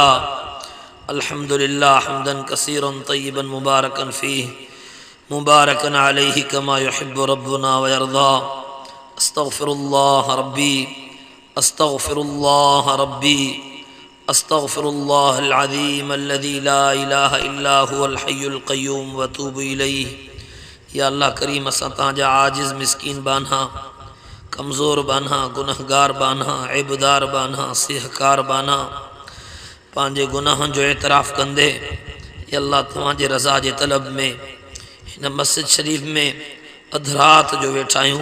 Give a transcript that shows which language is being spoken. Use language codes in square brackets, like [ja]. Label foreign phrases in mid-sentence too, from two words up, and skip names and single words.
[ar] الحمد لله حمدا كثيرا طيبا مباركا فيه مباركا عليه كما يحب ربنا ويرضى. أستغفر الله ربي، أستغفر الله ربي، أستغفر الله العظيم الذي لا إله إلا هو الحي القيوم وأتوب إليه. [sd] या अल्लाह करीम असां तव्हांजा आजिज़ मिस्कीन बान्हा, कमज़ोर बान्हा, गुनहगार बान्हा, ऐबदार बान्हा, सिहकार बान्हा, पंहिंजे गुनाहनि जो एतराफ़ कंदे या अल्लाह तव्हांजे रज़ा जे तलब में हिन मस्जिद शरीफ़ में अध रात जो वेठा आहियूं।